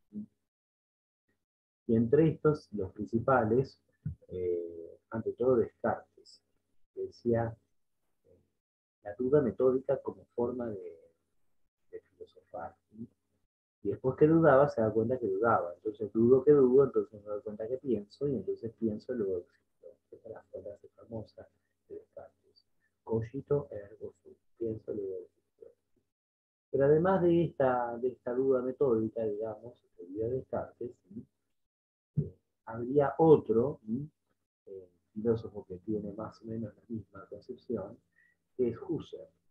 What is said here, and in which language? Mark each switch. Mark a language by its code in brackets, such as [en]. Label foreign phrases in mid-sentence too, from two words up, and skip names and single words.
[es] Y entre estos, los principales, ante todo Descartes, que decía la duda metódica como forma de filosofar. ¿Sí? Y después que dudaba, se da cuenta que dudaba. Entonces dudo que dudo, entonces me doy cuenta que pienso, y entonces pienso, luego existo. Esta es la frase famosa de Descartes. [la] Cogito ergo sum. [es] Pienso, luego existo. Pero además de esta duda metódica, digamos, que dio Descartes, ¿sí? Habría otro filósofo que tiene más o menos la misma concepción, que es Husserl.